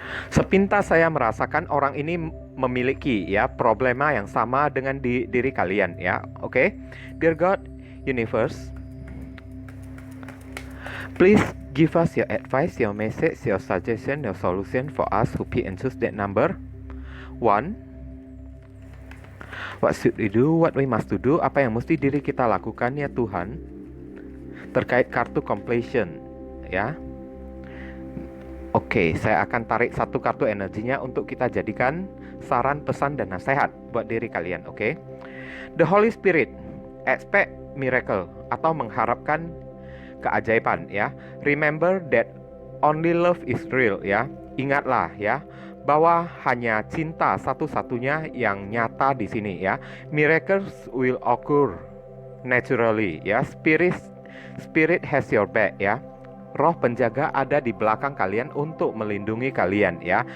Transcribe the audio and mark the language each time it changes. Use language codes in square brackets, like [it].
[id] Sepintas saya merasakan orang ini memiliki ya problema yang sama dengan diri kalian ya. Oke. [en] Dear God, Universe, please give us your advice, your message, your suggestion, your solution for us who pick and choose that number 1. What should we do? What we must to do? [id] Apa yang mesti diri kita lakukan ya Tuhan? Terkait kartu completion ya. Oke, saya akan tarik satu kartu energinya untuk kita jadikan saran, pesan, dan nasihat buat diri kalian, oke? [en] The Holy Spirit, expect miracle [id] atau mengharapkan keajaiban ya. [en] Remember that only love is real ya. [id] Ingatlah ya bahwa hanya cinta satu-satunya yang nyata di sini ya. [en] Miracles will occur naturally ya. Spirit has your back [id] ya. Roh penjaga ada di belakang kalian untuk melindungi kalian ya.